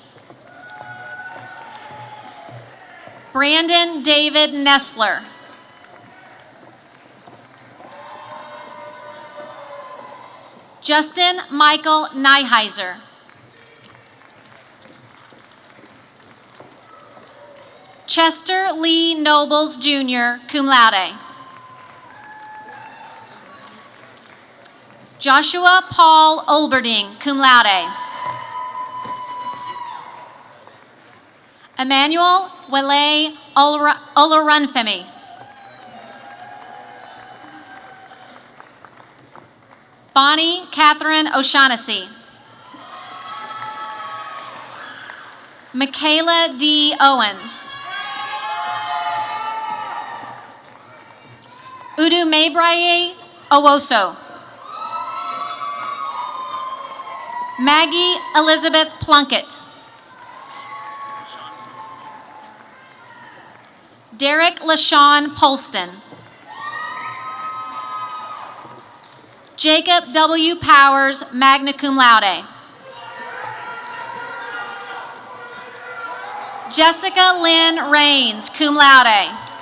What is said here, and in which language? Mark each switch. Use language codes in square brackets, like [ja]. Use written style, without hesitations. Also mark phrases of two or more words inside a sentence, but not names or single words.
[en] Brandon David Nestler. Justin Michael Nyheiser. Chester Lee Nobles, Jr., [la] cum laude. [en] Joshua Paul Olberding, [la] cum laude. [en] Emmanuel Wele Olorunfemi. Bonnie Catherine O'Shaughnessy. Michaela D. Owens. Udu Maybraye Owoso. Maggie Elizabeth Plunkett. Derek LaShawn Polston. Jacob W. Powers, [la] magna cum laude. [en] Jessica Lynn Rains, [la] cum laude.